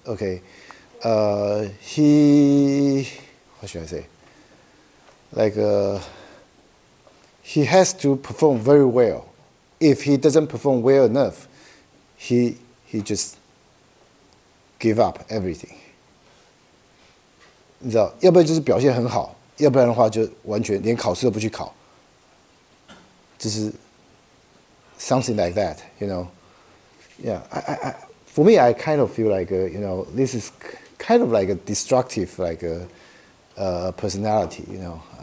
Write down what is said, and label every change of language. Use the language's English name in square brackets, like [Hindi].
[English] Okay, he, what should I say? Like he has to perform very well. If he doesn't perform well enough, he just give up everything. [Chinese] 你知道，要不然就是表现很好，要不然的话就完全连考试都不去考，就是 [English] something like that, you know. Yeah, for me, I kind of feel like you know, this is kind of like a destructive like personality, you know.